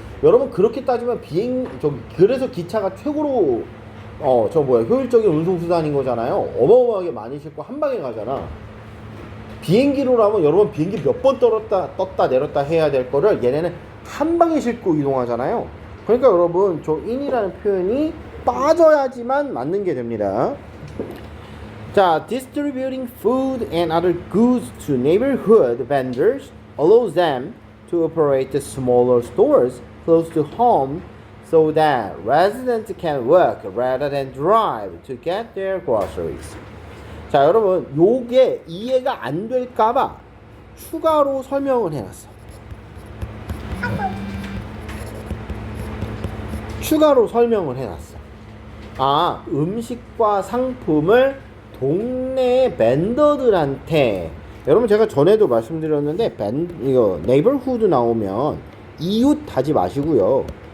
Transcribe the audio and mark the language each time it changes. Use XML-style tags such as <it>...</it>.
<ko>여러분, 그렇게 따지면 그래서 기차가 최고로 효율적인 운송수단인 거잖아요. 어마어마하게 많이 싣고 한 방에 가잖아. 비행기로라면 여러분, 비행기 몇 번 떴다 내렸다 해야 될 거를 얘네는 한 방에 싣고 이동하잖아요. 그러니까 여러분, 저 in이라는 표현이 빠져야지만 맞는 게 됩니다.</ko> <en>자, distributing food and other goods to neighborhood vendors allows them to operate the smaller stores close to home so that residents can walk rather than drive to get their groceries.</en> <ko>자, 여러분, 요게 이해가 안 될까봐 추가로 설명을 해놨어. 추가로 설명을 해놨어. 아, 음식과 상품을 동네 밴더들한테, 여러분, 제가 전에도 말씀드렸는데 이거 네이버후드 나오면 이웃 하지 마시고요.</ko>